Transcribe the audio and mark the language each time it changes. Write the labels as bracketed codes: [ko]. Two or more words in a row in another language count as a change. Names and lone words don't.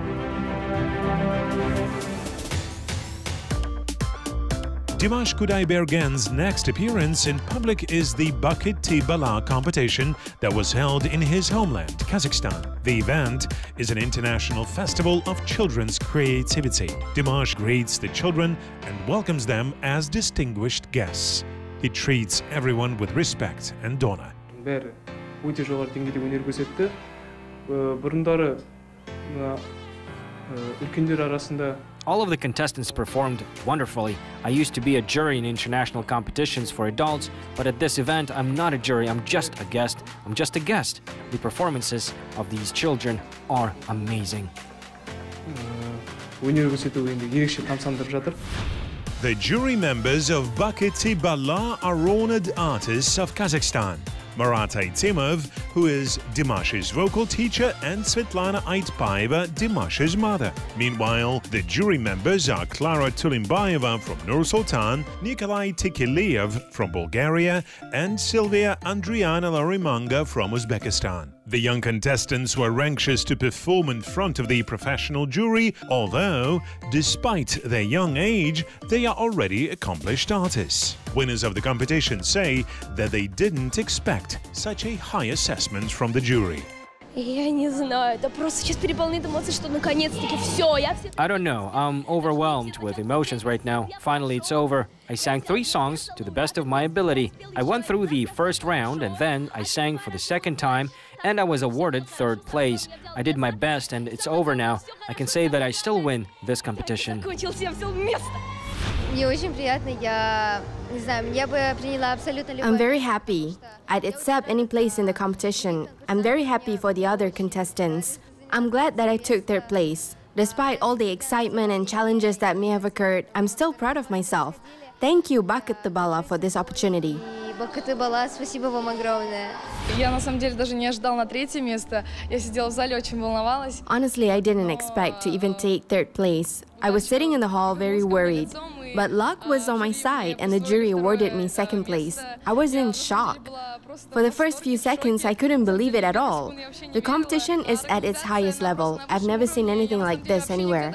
[en] Dimash Kudaibergen's next appearance in public is the Bucket T-Bala competition that was held in his homeland, Kazakhstan. The event is an international festival of children's creativity. Dimash greets the children and welcomes them as distinguished guests. He treats everyone with respect and honor. [kk] Бәрі өте жоғары деңгейде өнер көрсетті. Бұрындары үлкендер арасында [en] All of the contestants performed wonderfully. I used to be a jury in international competitions for adults, but at this event, I'm not a jury, I'm just a guest. I'm just a guest. The performances of these children are amazing. [kk] өнер көрсету енді ерекше тамсандырып жатыр. [en] The jury members of Bucket T-Bala are honored artists of Kazakhstan. Marat Aitimov, who is Dimash's vocal teacher, and Svetlana Aitpaeva, Dimash's mother. Meanwhile, the jury members are Klara Tulimbayeva from Nur-Sultan, Nikolai Tikiliev from Bulgaria, and Silvia Andriana Larimanga from Uzbekistan. The young contestants were anxious to perform in front of the professional jury, although, despite their young age, they are already accomplished artists. Winners of the competition say that they didn't expect such a high assessment from the jury. [ru] Я не знаю, это просто сейчас переполняет эмоции, что наконец-таки все, [en] I don't know, I'm overwhelmed with emotions right now. Finally, it's over. I sang 3 songs to the best of my ability. I went through the first round and then I sang for the second time and I was awarded 3rd place. I did my best and it's over now. I can say that I still win this competition. I'm very happy. I'd accept any place in the competition. I'm very happy for the other contestants. I'm glad that I took 3rd place. Despite all the excitement and challenges that may have occurred, I'm still proud of myself. Thank you, Bucket T-Bala, for this opportunity. [ru] Спасибо вам огромное. Я на самом деле даже не ожидала на 3-е место. Я сидела в зале, очень волновалась. [en] Honestly, I didn't expect to even take 3rd place. I was sitting in the hall very worried. But luck was on my side and the jury awarded me 2nd place. I was in shock. For the first few seconds, I couldn't believe it at all. The competition is at its highest level. I've never seen anything like this anywhere.